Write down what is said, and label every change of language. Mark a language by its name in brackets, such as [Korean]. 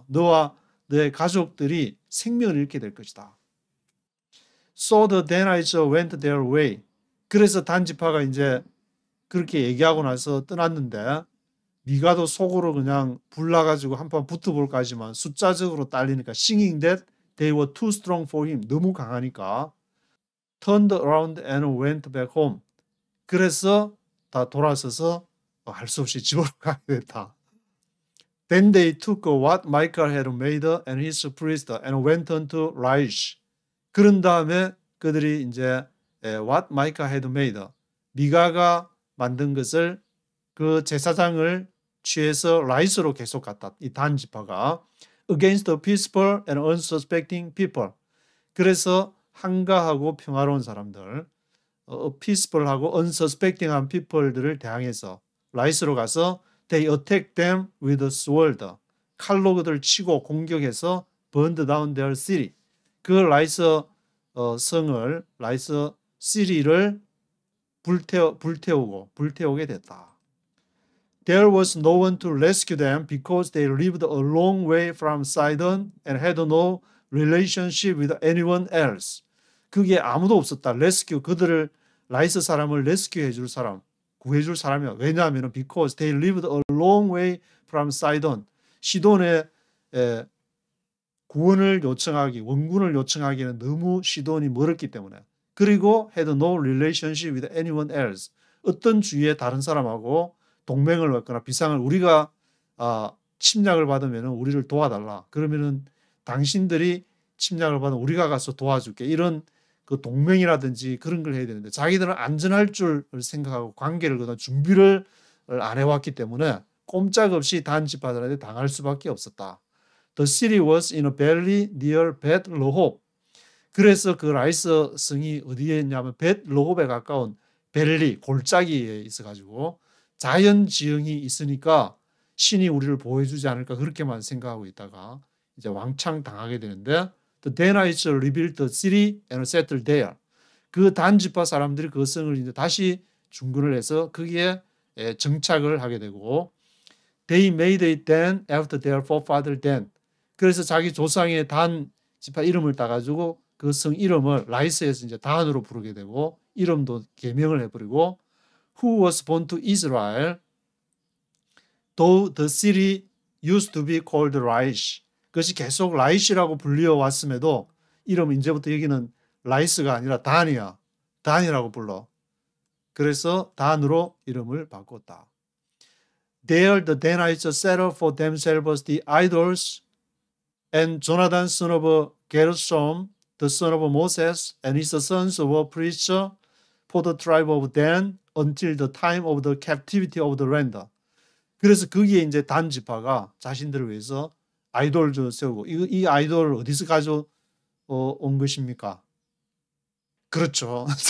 [Korean] 너와 너의 가족들이 생명을 잃게 될 것이다. [English] So the Danites went their way. [Korean] 그래서 단지파가 이제 그렇게 얘기하고 나서 떠났는데 미가도 속으로 그냥 불나가지고 한판 붙어볼까 하지만 숫자적으로 딸리니까 [English] singing that they were too strong for him. [Korean] 너무 강하니까 [English] turned around and went back home. [Korean] 그래서 다 돌아서서 할 수 없이 집으로 가게 됐다. [English] Then they took what Micah had made and his priest and went on to Laish. [Korean] 그런 다음에 그들이 이제 [English] what Micah had made, [Korean] 미가가 만든 것을 그 제사장을 취해서 라이스로 계속 갔다. 이 단지파가 [English] against the peaceful and unsuspecting people. [Korean] 그래서 한가하고 평화로운 사람들, peaceful하고 unsuspecting한 people들을 대항해서 라이스로 가서 [English] they attacked them with a sword. [Korean] 칼로 그들을 치고 공격해서 [English] burned down their city. [Korean] 그 라이스 성을, 라이스 시리를 불태우게 됐다. [English] There was no one to rescue them because they lived a long way from Sidon and had no relationship with anyone else. [Korean] 그게 아무도 없었다. 레스큐, 그들을 라이스 사람을 레스큐해 줄 사람, 구해 줄 사람이야. 왜냐하면 [English] because they lived a long way from Sidon. [Korean] 시돈에 구원을 요청하기, 원군을 요청하기는 너무 시돈이 멀었기 때문에. 그리고 [English] had no relationship with anyone else. [Korean] 어떤 주위의 다른 사람하고 동맹을 맺거나 비상을 우리가 침략을 받으면 우리를 도와달라. 그러면은 당신들이 침략을 받으면 우리가 가서 도와줄게. 이런 그 동맹이라든지 그런 걸 해야 되는데 자기들은 안전할 줄 생각하고 관계를 그다음 준비를 안 해왔기 때문에 꼼짝없이 단 지파들한테 당할 수밖에 없었다. [English] The city was in a valley near Bet Rehob. [Korean] 그래서 그 라이스 성이 어디에 있냐면 Bet Rehob에 가까운 벨리 골짜기에 있어가지고 자연 지형이 있으니까 신이 우리를 보호해주지 않을까 그렇게만 생각하고 있다가 이제 왕창 당하게 되는데 [English] The Danites rebuilt the city and settled there. [Korean] 그 단지파 사람들이 그 성을 이제 다시 중건을 해서 거기에 정착을 하게 되고 [English] They made it Dan after their forefather Dan. [Korean] 그래서 자기 조상의 단 지파 이름을 따가지고 그 성 이름을 라이스에서 이제 단으로 부르게 되고 이름도 개명을 해버리고 [English] Who was born to Israel, though the city used to be called Laish. [Korean] 그것이 계속 라이시라고 불려 왔음에도 이름은 이제부터 여기는 라이스가 아니라 단이야. 단이라고 불러. 그래서 단으로 이름을 바꿨다. [English] There the Danites set up for themselves the idols, and Jonathan son of Gershom, the son of Moses, and his sons were priests for the tribe of Dan until the time of the captivity of the land. [Korean] 그래서 거기에 이제 단 지파가 자신들을 위해서 아이돌을 세우고 이 아이돌을 어디서 가져온 것입니까? 그렇죠.